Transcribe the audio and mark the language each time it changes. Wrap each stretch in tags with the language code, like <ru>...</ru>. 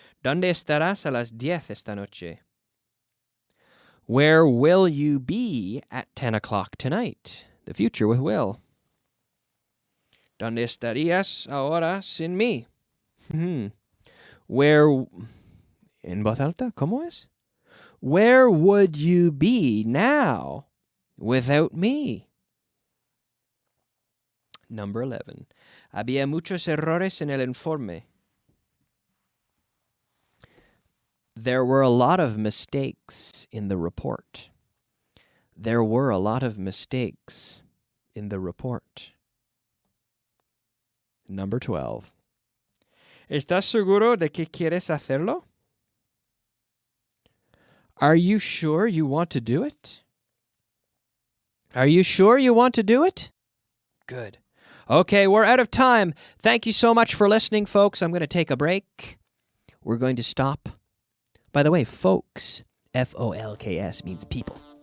<es>¿Dónde estarás a las 10 esta noche?</es> <en>Where will you be at 10 o'clock tonight? The future with will.</en> <es>¿Dónde estarías ahora sin mí?</es> <en>Where...</en> <es>En voz alta, ¿cómo es?</es> <en>Where would you be now without me? Number 11.</en> <es>Había muchos errores en el informe.</es> <en>There were a lot of mistakes in the report. There were a lot of mistakes in the report. Number 12.</en> <es>¿Estás seguro de que quieres hacerlo?</es> <en>Are you sure you want to do it? Are you sure you want to do it? Good. Okay, we're out of time. Thank you so much for listening, folks. I'm going to take a break. We're going to stop. By the way, folks, F-O-L-K-S means people.</en>